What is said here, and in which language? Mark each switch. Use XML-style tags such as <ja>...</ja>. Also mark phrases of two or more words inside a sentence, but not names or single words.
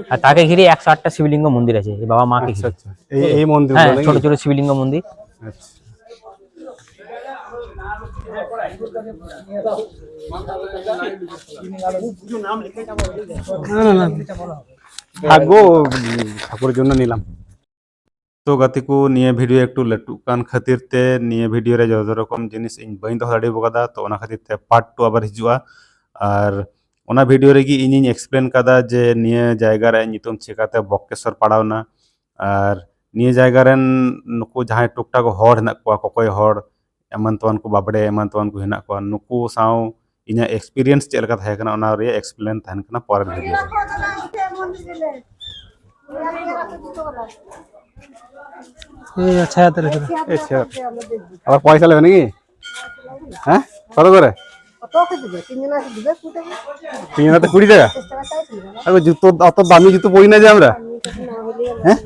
<bn>আর তাকে ঘিরে 108টা শিবলিঙ্গ মন্দির আছে এই বাবা মাকে अच्छा ঘিরে। अच्छा এই মন্দির হ্যাঁ, বলে ছোট ছোট শিবলিঙ্গ মন্দির। अच्छा থাকবো ঠাকুরের জন্য নিলাম</bn> <sat>तो गति को निये वीडियो एकटू लटू कान खातिर ते निये वीडियो रे जो रकम जिनिस इन बइन दो दाड़ी बकादा तो ओना खातिर ते पार्ट 2 आबार हिजुआ और ओना वीडियो रे गी इनिन एक्सप्लेन कादा जे निये जायगा रे नितुम चिकाते बक्केश्वर पड़ावना और निये जायगा रेन नुकु जहां टुकटा को हड़ हना को कोकोय हड़ एमन तोन को बाबड़े एमन तोन को हना को नुकु साव इना एक्सपीरियंस चेल का थाय कना ओना रे एक्सप्लेन थान कना पर वीडियो</sat> <bn>এই আচ্ছা হাতে রেখে দাও। আচ্ছা আবার পয়সা নেবে নাকি হ্যাঁ কত করে তিনজনাতে 20 টাকা আরে জুতো অত দামি জুতো পরি না যে আমরা হ্যাঁ</bn>